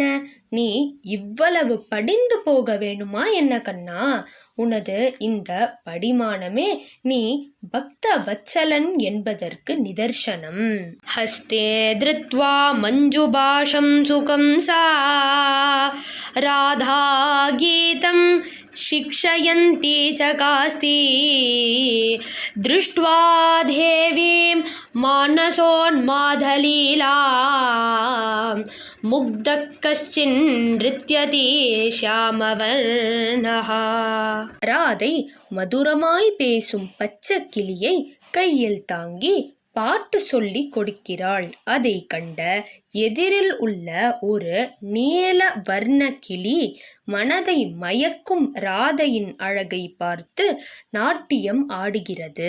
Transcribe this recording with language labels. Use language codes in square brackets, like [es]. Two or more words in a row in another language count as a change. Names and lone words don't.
[ta] நீ இவ்வளவு படிந்து போக வேணுமா என்ன கண்ணா? உனது இந்த படிமானமே நீ பக்த வத்சலன் என்பதற்கு நிதர்சனம். [sa] हस्ते धृत्वा मञ्जुभाषं शुकं सा राधा गीतम् शिक्षयन्ती चकास्ति दृष्ट्वा देवीं मानसोन्मादलीलां मुग्धः कश्चिन् नृत्यति श्यामवर्णः. [ta] ராதை மதுரமாய் பேசும் பச்சை கிளியை கையில் தாங்கி பாட்டு சொல்லி கொடுக்கிறாள். அதை கண்ட எதிரில் உள்ள ஒரு நீல வர்ண கிளி மனதை மயக்கும் ராதையின் அழகை பார்த்து நாட்டியம் ஆடுகிறது.